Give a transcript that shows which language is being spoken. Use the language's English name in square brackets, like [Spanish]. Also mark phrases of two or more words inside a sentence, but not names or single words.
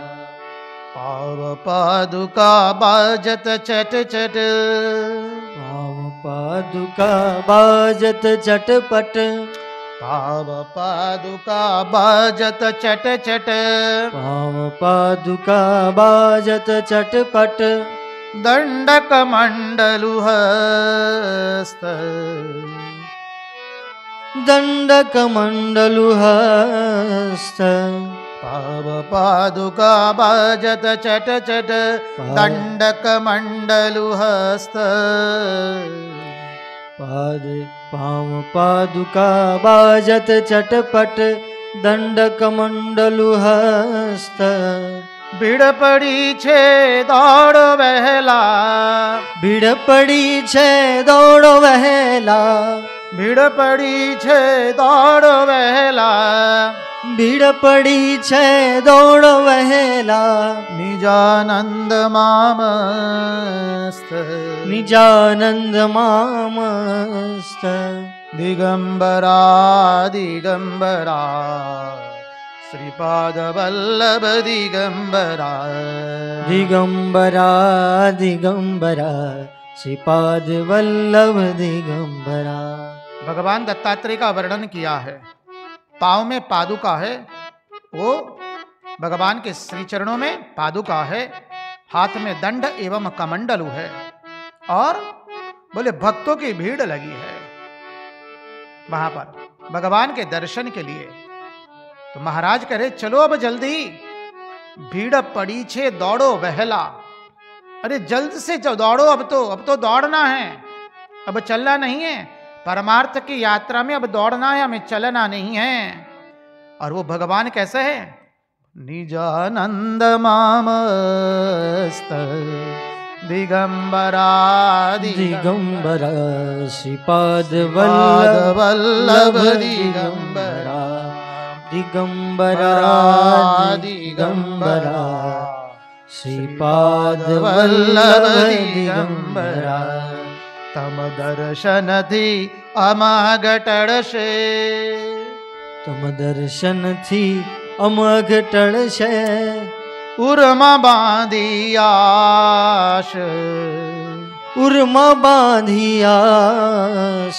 [Gujarati] પાવ પાદુકા બાજત ચટ ચટ, પાવ પાદુકા બાજત ચટપટ, પાવ પાદુકા બાજત ચટ ચટ, પાવ પાદુકા બાજત ચટપટ। દંડક મંડલુ હસ્ત, દંડક મંડલુ હસ્ત। પાવ પાદુકા બાજત ચટ ચટ, દંડક મંડલુ હસ્ત। પાવ પાદુકા બાજત ચટપટ, દંડક મંડલુ હસ્ત। ભીડ પડી છે દોડ વહેલા, ભીડ પડી છે દોડો વહેલા, ભીડ પડી છે દોડ વહેલા, ભીડ પડી છે દોડો વહેલા, નિજાનંદ મામસ્ત, નિજાનંદ મામસ્ત, દિગંબરા દિગંબરા, શ્રીપાદ વલ્લભ દિગંબરા, દિગંબરા દિગંબરા, શ્રીપાદ વલ્લભ દિગંબરા। [Hindi] भगवान दत्तात्रेय का वर्णन किया है। पाँव में पादुका है, वो भगवान के श्री चरणों में पादुका है, हाथ में दंड एवं कमंडलू है, और बोले भक्तों की भीड़ लगी है वहां पर भगवान के दर्शन के लिए। तो महाराज कह रहे चलो अब जल्दी, [Gujarati] ભીડ પડી છે દોડો વહલા। [Hindi] अरे जल्द से दौड़ो, अब तो दौड़ना है, अब चलना नहीं है। परमार्थ की यात्रा में अब दौड़ना है, हमें चलना नहीं है। और वो भगवान कैसे है? [Gujarati] નિજાનંદ મામસ્ત દિગંબરા દિગંબરા, શ્રીપાદ વલ્લભ દિગંબરા, દિગંબરા દિગંબરા, શ્રીપાદ વલ્લભ દિગંબરા। તમ દર્શન થી અમઘ ટળશે, તમ દર્શન થી અમઘ ટળશે, ઉરમા બાંધી આશ, ઉર્મા બાંધી આશ।